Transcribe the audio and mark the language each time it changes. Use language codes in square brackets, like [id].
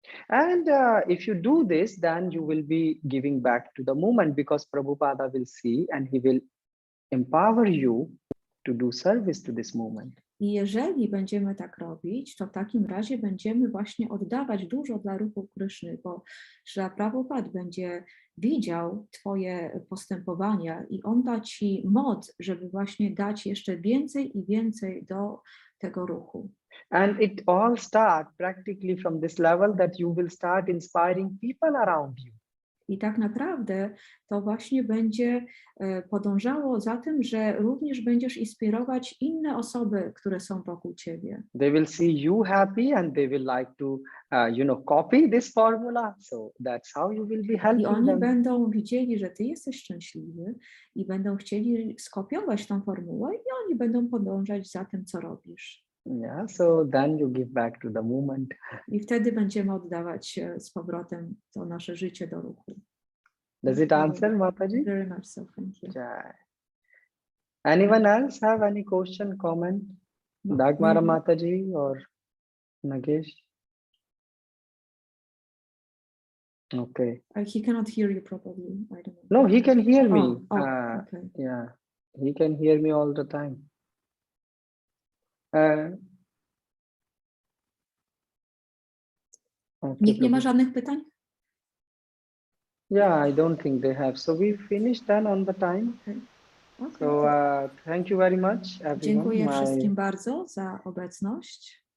[en] And if you do this, then you will be giving back to the moment, because Prabhupada will see and he will empower you to do service to this moment. [pl] I jeżeli będziemy tak robić, to w takim razie będziemy właśnie oddawać dużo dla ruchu Kryszny, bo Śrila Prabhupada będzie widział twoje postępowania i on da ci moc, żeby właśnie dać jeszcze więcej i więcej do tego ruchu. [en] And it all starts practically from this level that you will start inspiring people around you. [pl] I tak naprawdę to właśnie będzie podążało za tym, że również będziesz inspirować inne osoby, które są wokół ciebie. [en] They will see you happy and they will like to, copy this formula. So that's how you will be helping [pl] I oni [en] them. [pl] będą widzieli, że ty jesteś szczęśliwy i będą chcieli skopiować tą formułę i oni będą podążać za tym, co robisz. [en] Yeah, so then you give back to the moment. [pl] I wtedy będziemy oddawać z powrotem to nasze życie do ruchu. [en] Does it answer, Mataji? Very much so, thank you. Yeah. Anyone else have any question, comment? Dagmara Mataji or Nagesh? Okay. He cannot hear you properly. I don't know. No, he can hear me. Okay. Yeah, he can hear me all the time. Okay, [pl] Nikt nie ma żadnych pytań? [en] Yeah, I don't think they have. So we finished then on the time. Okay. So thank you very much, everyone. [pl] Dziękuję wszystkim bardzo za obecność.